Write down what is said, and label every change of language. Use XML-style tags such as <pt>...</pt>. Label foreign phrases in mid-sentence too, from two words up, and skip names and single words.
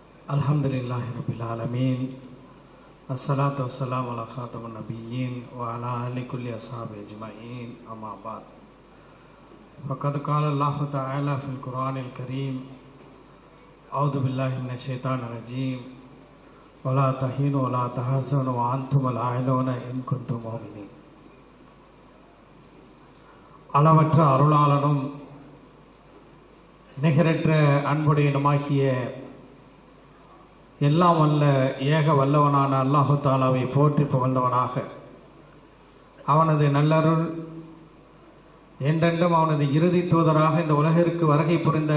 <ar>الحمد لله رب العالمين الصلاة والسلام على خاتم النبيين وعلى آله كل أصحاب أجمعين أما بعد فقد قال الله تعالى في القرآن الكريم أعوذ بالله من الشيطان الرجيم ولا تهنوا ولا تحزنوا وأنتم الأعلون إن كنتم مؤمنين.</ar> <ta>அளவற்ற அருளாளனும் நிகரற்ற அன்புடையனுமாகிய எல்லாம் வல்ல ஏக வல்லவனான அல்லாஹு தாலாவை போற்றி புகழ்ந்தவனாக அவனது நல்லருள் என்றென்றும் அவனது இறுதி தூதராக இந்த உலகிற்கு வருகை புரிந்த</ta>